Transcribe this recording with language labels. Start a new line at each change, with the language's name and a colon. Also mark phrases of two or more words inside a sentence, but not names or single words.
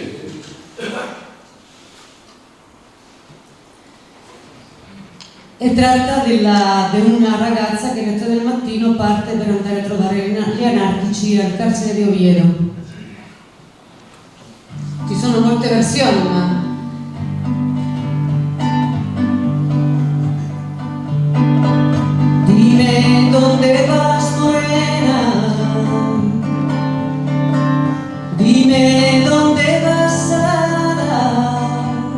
Italian: E tratta di una ragazza che alle 3 del mattino parte per andare a trovare gli anarchici al carcere di Oviedo. Ci sono molte versioni, ma
Spanish: dime dónde vas, morena, dime dónde vas a dar,